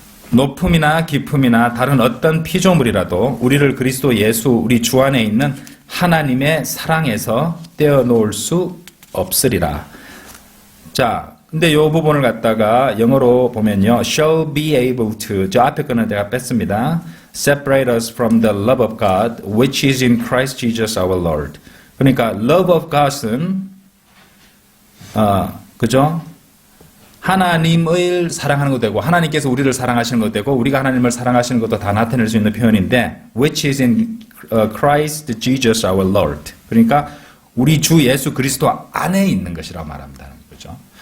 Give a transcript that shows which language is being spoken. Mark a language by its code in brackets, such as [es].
[ko] 높음이나 깊음이나 다른 어떤 피조물이라도 우리를 그리스도 예수 우리 주 안에 있는 하나님의 사랑에서 떼어놓을 수 없으리라. 자, 근데 이 부분을 갖다가 영어로 보면요, [en] shall be able to, [ko] 저 앞에 거는 내가 뺐습니다. [en] separate us from the love of God which is in Christ Jesus our Lord. [ko] 그러니까 love of God은 그죠? 하나님을 사랑하는 것도 되고 하나님께서 우리를 사랑하시는 것도 되고 우리가 하나님을 사랑하시는 것도 다 나타낼 수 있는 표현인데, [en] which is in Christ Jesus our Lord. [ko] 그러니까 우리 주 예수 그리스도 안에 있는 것이라고 말합니다. 그렇죠?